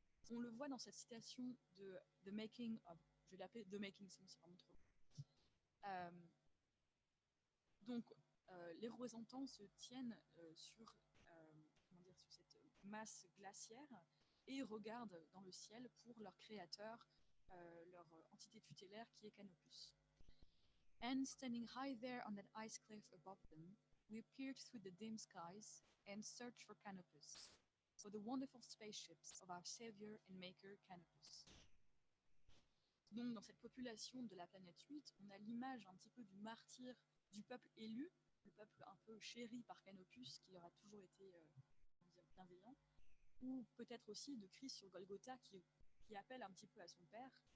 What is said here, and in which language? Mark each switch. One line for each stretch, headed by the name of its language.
French: On le voit dans cette citation de The Making of, je vais l'appeler The Making, sinon c'est vraiment trop long. Les représentants se tiennent sur cette masse glaciaire et regardent dans le ciel pour leur créateur, leur entité tutélaire qui est Canopus.
English: And standing high there on that ice cliff above them, we peered through the dim skies and searched for Canopus, for the wonderful spaceships of our savior and maker Canopus.
French: Donc dans cette population de la planète 8, on a l'image un petit peu du martyr du peuple élu, le peuple un peu chéri par Canopus, qui leur a toujours été bienveillant, ou peut-être aussi de Christ sur Golgotha qui appelle un petit peu à son père.